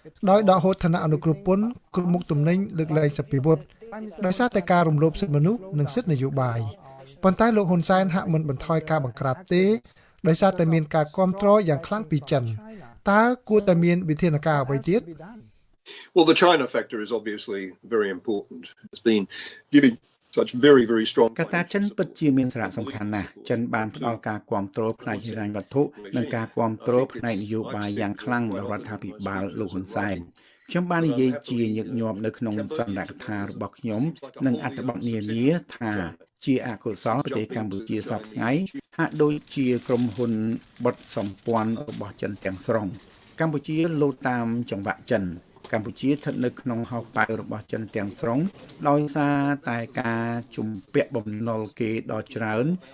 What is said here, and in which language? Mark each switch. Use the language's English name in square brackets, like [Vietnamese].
[Khmer] ដោយដកហូតឋានៈអនុគ្រោះពន្ធគ្រប់មុខទំនិញលើកលែងសិទ្ធិពិវត្តដោយសារតែការរំលោភសិទ្ធិមនុស្សនិងសិទ្ធិនយោបាយប៉ុន្តែលោកហ៊ុនសែនហាក់មិនបន្ថយការបង្ក្រាបទេដោយសារតែមានការគាំទ្រយ៉ាងខ្លាំងពីចិនតើគួរតែមានវិធានការអ្វីទៀត [English] Well, the China factor is obviously very important. It's been giving such very strong [Khmer] កត្តាចិនពិតជាមានសារៈសំខាន់ណាស់ចិនបានផ្ដល់ការគាំទ្រផ្នែកហិរញ្ញវត្ថុនិងការគាំទ្រផ្នែកនយោបាយយ៉ាងខ្លាំងដល់រដ្ឋាភិបាលលោកហ៊ុនសែនខ្ញុំបាននិយាយជាញឹកញាប់នៅក្នុងសន្និកថារបស់ខ្ញុំនិងអត្ថបទនានាថា ជាអកុសលប្រទេសកម្ពុជាសពថ្ងៃហាក់ដូចជាក្រុមហ៊ុនបត់សម្ព័ន្ធរបស់ចិនទាំងស្រុងកម្ពុជាលោតតាមចង្វាក់ចិនកម្ពុជាស្ថិតនៅក្នុងហោប៉ៅរបស់ចិនទាំងស្រុងដោយសារតែការជំពាក់បំណុលគេដ៏ច្រើន